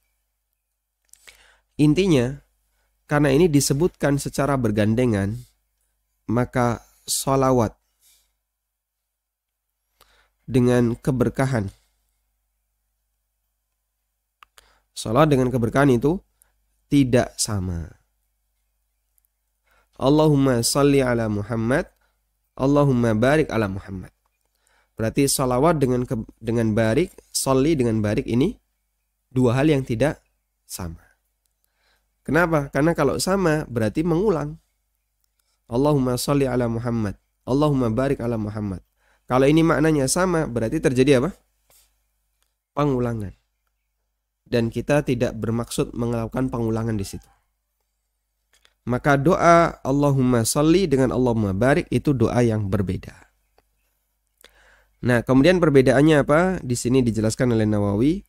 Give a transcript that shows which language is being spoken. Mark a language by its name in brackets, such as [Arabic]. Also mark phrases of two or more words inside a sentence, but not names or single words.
[Indonesian] Intinya, karena ini disebutkan secara bergandengan, maka sholawat dengan keberkahan, sholawat dengan keberkahan itu tidak sama. [Arabic] اللهم صل على محمد، اللهم بارك على محمد. [Indonesian] Berarti salawat dengan barik, sholli dengan barik ini dua hal yang tidak sama. Kenapa? Karena kalau sama berarti mengulang. [Arabic] اللهم صل على محمد، اللهم بارك على محمد. [Indonesian] Kalau ini maknanya sama berarti terjadi apa? Pengulangan. Dan kita tidak bermaksud melakukan pengulangan di situ. Maka doa [Arabic] اللهم صل [Indonesian] dengan [Arabic] اللهم بارك [Indonesian] itu doa yang berbeda. Nah, kemudian perbedaannya apa? Di sini dijelaskan oleh Nawawi.